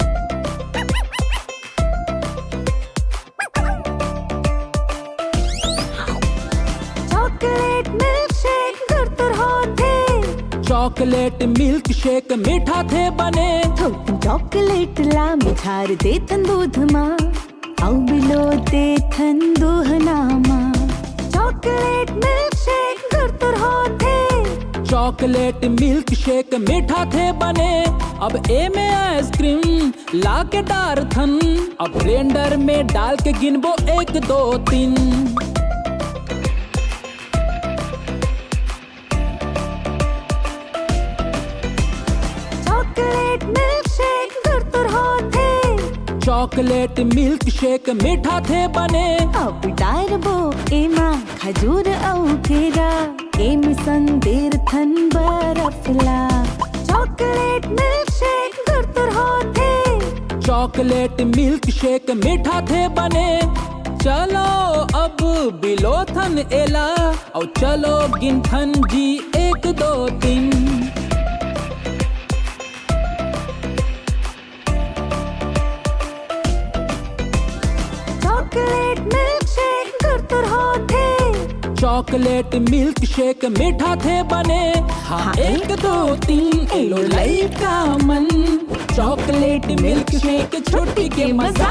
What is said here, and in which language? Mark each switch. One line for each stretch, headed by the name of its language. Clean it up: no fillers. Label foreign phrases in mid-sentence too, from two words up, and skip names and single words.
English: chocolate milk shake
Chhattisgarhi: गुरतुर होते।
English: chocolate milk shake
Chhattisgarhi: मीठा थे बने। थोड़ी चॉकलेट ला मिठार दे थन दूध मा, औ बिलो दे थन दुहना मा।
English: chocolate milk shake
Chhattisgarhi: गुरतुर होते।
English: chocolate milk shake
Chhattisgarhi: मीठा थे बने। अब ए में आइसक्रीम ला के डार थन। अब ब्लेंडर में डाल के गिनबो 1 2 3।
English: chocolate milk shake
Chhattisgarhi: गुरतुर होते।
English: chocolate milk shake
Chhattisgarhi: मीठा थे बने। अब डारबो एमा खजूर औ केरा, एम संदेर थन बरफला।
English: chocolate milk shake
Chhattisgarhi: गुरतुर होते।
English: chocolate milk shake
Chhattisgarhi: मीठा थे बने। चलो अब बिलो थन एला, और चलो गिनथन जी 1 2 3।
English: chocolate milk shake
Chhattisgarhi: गुरतुर होते।
English: chocolate milk shake
Chhattisgarhi: मीठा थे बने। हाँ 1 2 3 एलो लइका मन,
English: chocolate milk shake
Chhattisgarhi: छोटी के मजा।